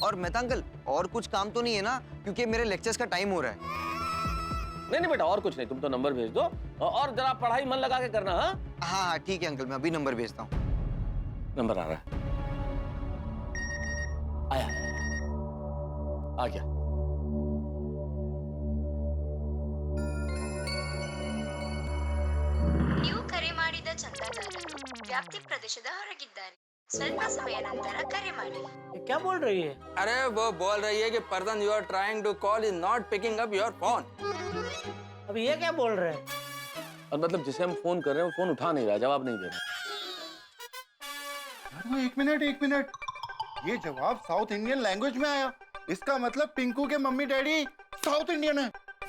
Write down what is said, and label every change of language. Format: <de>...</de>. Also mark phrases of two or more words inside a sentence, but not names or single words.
<hi>और मेहता अंकल, और कुछ काम तो नहीं है ना, क्योंकि मेरे लेक्चर्स का टाइम हो रहा है। नहीं नहीं बेटा, और कुछ नहीं, तुम तो नंबर भेज दो और जरा पढ़ाई मन लगा के करना। हाँ हाँ ठीक है अंकल, मैं अभी नंबर भेजता हूँ। नंबर आ रहा है, आया आ गया।</hi> <kn>ನೀವು ಕರೆ ಮಾಡಿದ ಚಂದಾದಾರರು ವ್ಯಾಪ್ತಿ ಪ್ರದೇಶದ ಹೊರಗಿದ್ದಾರೆ. ಸ್ವಲ್ಪ ಸಮಯ ನಂತರ ಕರೆ ಮಾಡಿ.</kn> <hi>ये क्या बोल रही है? अरे वो बोल रही है कि</hi> <en>person you are trying to call is not picking up your phone.</en> <hi>अभी ये क्या बोल रहे हैं? और मतलब जिसे हम फोन कर रहे हैं वो फोन उठा नहीं रहा, जवाब नहीं दे रहा। अरे एक मिनट, ये जवाब</hi> <en>South Indian language</en> <hi>में आया। इसका मतलब पिंकू के मम्मी डैडी</hi> <en>South Indian</en> <hi>है।</hi>